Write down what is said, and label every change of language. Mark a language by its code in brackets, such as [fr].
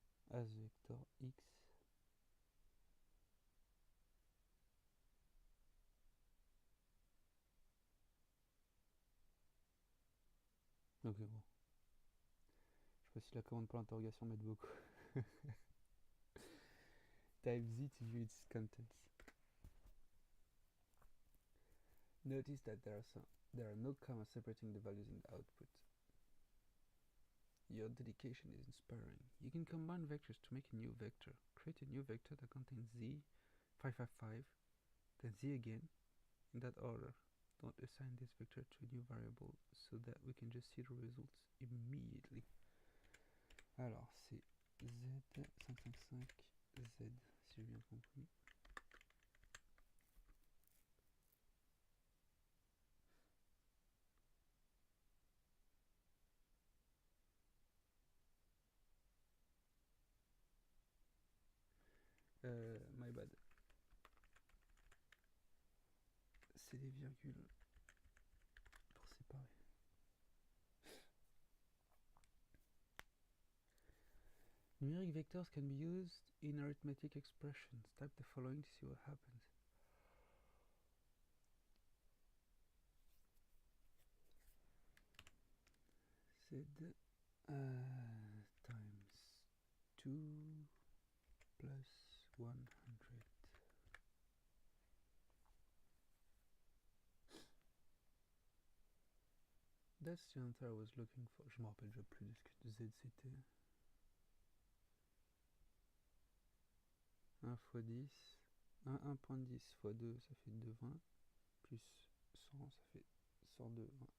[en] As vector x. [fr] Ok, bon. Je sais pas si la commande pour l'interrogation m'aide beaucoup. [en] Type z to view its contents. Notice that there are no commas separating the values in the output. Your dedication is inspiring. You can combine vectors to make a new vector. Create a new vector that contains z, 555, then z again, in that order. Don't assign this vector to a new variable so that we can just see the results immediately. [fr] Alors, c'est Z555, Z, si j'ai bien compris. [en] My bad. [fr] C'est des virgules pour séparer. [en] Numeric vectors can be used in arithmetic expressions. Type the following to see what happens. Z times 2 plus 100. That's the answer I was looking for. [fr] Je me rappelle déjà plus de ce que Z c'était. 1 x 10. 1.10 x 2, ça fait 2,20. Plus 100, ça fait 102.